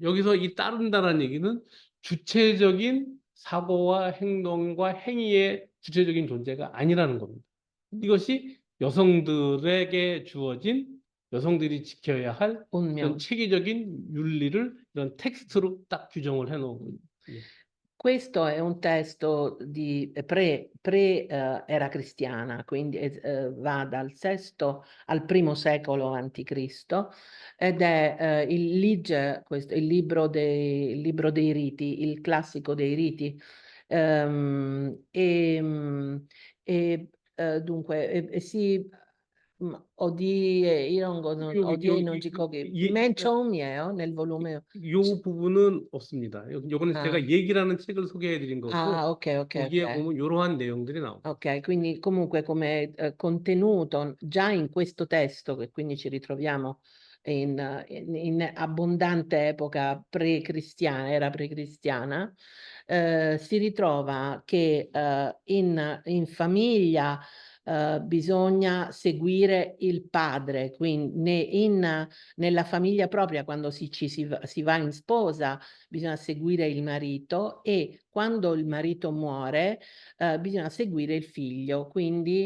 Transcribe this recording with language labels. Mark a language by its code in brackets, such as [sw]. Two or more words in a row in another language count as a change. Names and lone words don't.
[ko] 여기서 이 따른다는 얘기는 주체적인 사고와 행동과 행위의 주체적인 존재가 아니라는 겁니다. 이것이 여성들에게 주어진 여성들이 지켜야 할 이런 체계적인 윤리를 이런 텍스트로 딱 규정을 해놓은 겁니다. [it] Questo è un testo di era cristiana, quindi va dal VI al I secolo a.C. ed è il Lige, il libro dei riti, il classico dei riti. Dunque, si [ko] 어디에 있는지 거기 맨 처음이에요, [it] nel volume. [ko] 요 bu분은 없습니다. 요거는 제가 얘기라는 책을 소개해 드린 거고 ok. 거기에 보면 이러한 내용들이 나옵니다. [it] Ok, quindi comunque come contenuto già in questo testo, che quindi ci ritroviamo in abbondante epoca era precristiana, si ritrova che in famiglia bisogna seguire il padre, quindi nella famiglia propria, quando si va in sposa, bisogna seguire il marito e quando il marito muore, bisogna seguire il figlio.